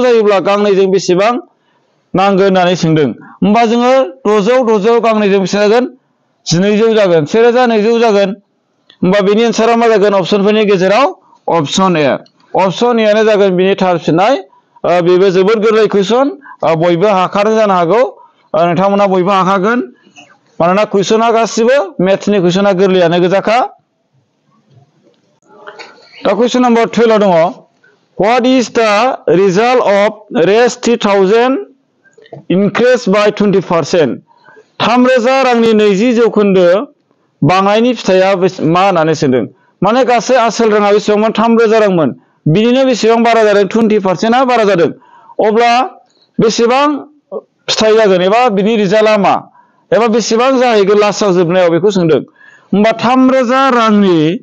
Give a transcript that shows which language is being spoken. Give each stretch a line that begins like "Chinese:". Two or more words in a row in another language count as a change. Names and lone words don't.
Bodo: जायोब्ला गांनैजों बेसेबां नांगोन होननानै सोंदों होमबा जोङो 600 गांनैजों बेसे जागोन 1200 जागोन 1200 जागोन होमबा बेनि एन्सारा मा जागोन अपसनफोरनि गेजेराव अपसन ए आनो जागोन बिनि थार फिननाय बेबो जोबोद गोरलै कुइसन बयबो हाखादों जानो हागौ नोंथांमोना बयबो हाखागोन मानोना कुइसना गासिबो मेथ्सनि कुइसना गोरलैयानो गोजाखा
English: दा question number 12
Bodo: आव दङ
English: what is the result of raise 3000 increase
Bodo: by 20% 3000 रांनि 20% बांनायनि फिथाइया मा होननानै सोंदों माने गासै आसोल राङा बेसेबांमोन 3000 रांमोन बिनिनो बेसेबां बारा जादों 20% आ बारा जादों अब्ला बेसेबां फिथाइ जागोन एबा बिनि रिजाल्टआ मा एबा बेसेबां जाहैगोन लास्टआव जोबनायाव बेखौ सोंदों होमबा 3000 रांनि